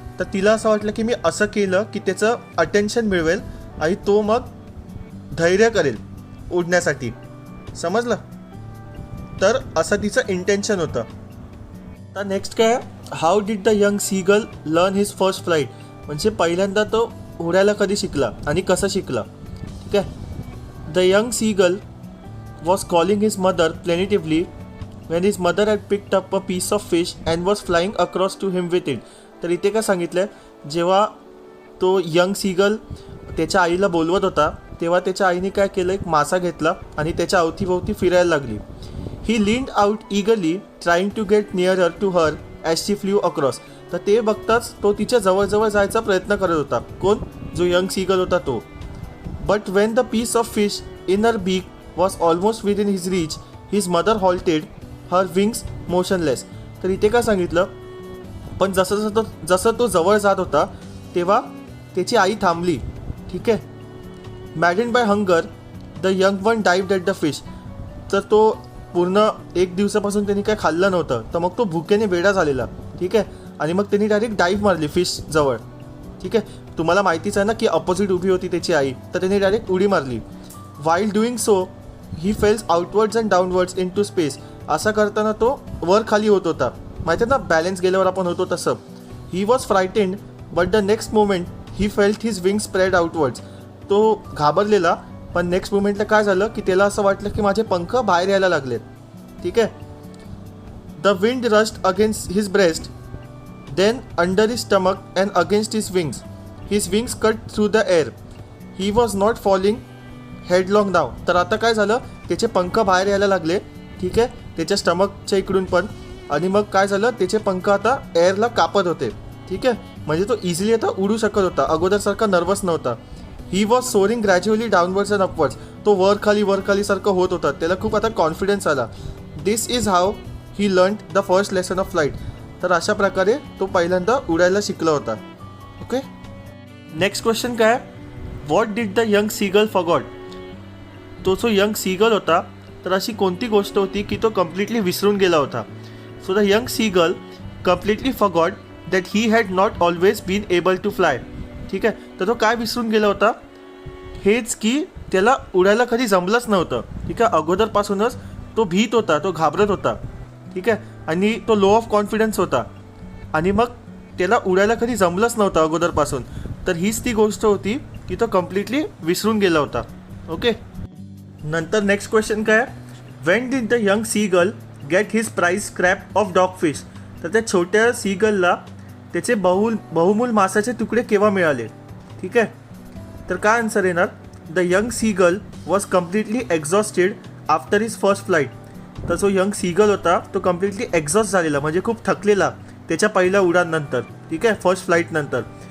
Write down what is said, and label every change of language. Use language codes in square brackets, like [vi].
[mr] तर तिला असं वाटलं की मी असं केलं की त्याचं अटेन्शन मिळवेल आणि तो मग धैर्य करेल उडण्यासाठी. समजलं. तर असं तिचं इंटेन्शन होतं. तर नेक्स्ट काय, [en] How did the young seagull learn his first flight. [mr] म्हणजे पहिल्यांदा तो उडायला कधी शिकला आणि कसं शिकला. ठीक आहे. [en] The young seagull was calling his mother plaintively when his mother had picked up a piece of fish and was flying across to him with it. [mr] तर इथे काय सांगितलं, जेव्हा तो यंग सीगल त्याच्या आईला बोलवत होता तेव्हा त्याच्या आईने काय केलं, एक मासा घेतला आणि त्याच्या अवतीभोवती फिरायला लागली. [en] He leaned out eagerly trying to get nearer to her as she flew across. [mr] तर ते बघताच तो तिच्या जवळजवळ जायचा प्रयत्न करत होता. कोण, जो यंग सीगल होता तो. [en] But when the piece of fish in her beak was almost within his reach his mother halted her wings motionless. [mr] तर इथे काय सांगितलं, पण जसं तो जवळ जात होता तेव्हा त्याची आई थांबली. ठीक आहे. [en] Maddened by hunger the young one dived at the fish. [mr] तर तो पूर्ण एक दिवसापासून त्यांनी काय खाल्लं नव्हतं, तर मग तो भुकेने वेडा झालेला. ठीक आहे. आणि मग त्यांनी डायरेक्ट डाईव्ह मारली फिश जवळ. ठीक आहे. तुम्हाला माहितीच आहे ना की अपोजिट उभी होती त्याची आई, तर त्यांनी डायरेक्ट उडी मारली. [en] While doing so he fells outwards and downwards into space. [mr] असं करताना तो वर खाली होत होता. माहिती आहे ना, बॅलन्स गेल्यावर आपण होतो तसं. [en] He was frightened but the next moment he felt his wing spread outwards. [mr] तो घाबरलेला, पण नेक्स्ट मोमेंटला काय झालं की त्याला असं वाटलं की माझे पंख बाहेर यायला लागलेत. ठीक आहे. [en] The wind rushed against his breast then under his stomach and against his wings. His wings cut through the air. He was not falling headlong now. [mr] तर आता काय झालं, त्याचे पंख बाहेर यायला लागले. ठीक आहे. त्याच्या स्टमकच्या इकडून पण. आणि मग काय झालं, त्याचे पंख आता एअरला कापत होते. ठीक आहे. म्हणजे तो इझिली आता उडू शकत होता, अगोदरसारखा नर्वस नव्हता. [en] He was soaring gradually downwards and upwards. [mr] तो वर खाली सारखं होत होता. त्याला खूप आता कॉन्फिडन्स आला. [en] This is how he learn the first lesson of flight. [mr] तर अशा प्रकारे तो पहिल्यांदा उडायला शिकला होता. ओके. [en] Next question काय, what did the young seagull forgot. [mr] तो जो यंग सीगल होता तर अशी कोणती गोष्ट होती की तो कम्प्लिटली विसरून गेला होता. [en] So the young seagull completely forgot that he had not always been able to fly. [mr] ठीक आहे. तर तो काय विसरून गेला होता, हेच की त्याला उडायला कधी जमलंच नव्हतं. ठीक आहे. अगोदरपासूनच तो भीत होता, तो घाबरत होता. ठीक आहे. आणि तो लो ऑफ कॉन्फिडन्स होता आणि मग त्याला उडायला कधी जमलंच नव्हतं अगोदरपासून. तर हीच ती गोष्ट होती की तो कम्प्लिटली विसरून गेला होता. ओके. नंतर नेक्स्ट क्वेश्चन काय, [en] When did the young seagull get his prize scrap of dog fish. [mr] तर त्या छोट्या सीगलला त्याचे बहुमूल मासाचे तुकडे केव्हा मिळाले. ठीक आहे. तर काय आन्सर येणार, [en] The young seagull was completely exhausted after his first flight. [mr] तर जो यंग सीगल होता तो कम्प्लिटली एक्झॉस्ट झालेला, म्हणजे खूप थकलेला त्याच्या पहिल्या उडानंतर. ठीक आहे. फर्स्ट फ्लाईटनंतर.